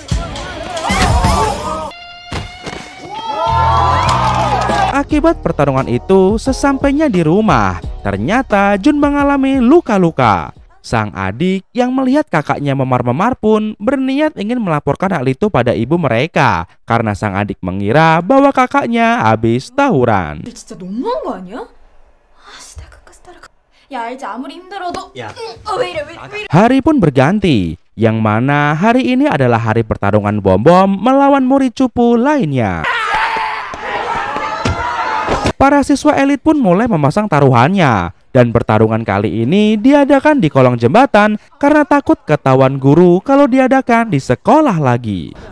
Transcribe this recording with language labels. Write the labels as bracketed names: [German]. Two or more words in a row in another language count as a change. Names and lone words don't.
[Indonesian] Akibat pertarungan itu, sesampainya di rumah, ternyata Jun mengalami luka-luka. Sang adik yang melihat kakaknya memar-memar pun berniat ingin melaporkan hal itu pada ibu mereka, karena sang adik mengira bahwa kakaknya habis tawuran. [Korean] 진짜 너무한 거 아니야? 내가 끝까지 따라가. 야, 알지 아무리 힘들어도. 야. 왜 이래? [Indonesian] Hari pun berganti, yang mana hari ini adalah hari pertarungan Bom-Bom melawan murid cupu lainnya. Para siswa elit pun mulai memasang taruhannya, dan pertarungan kali ini diadakan di kolong jembatan karena takut ketahuan guru kalau diadakan di sekolah lagi.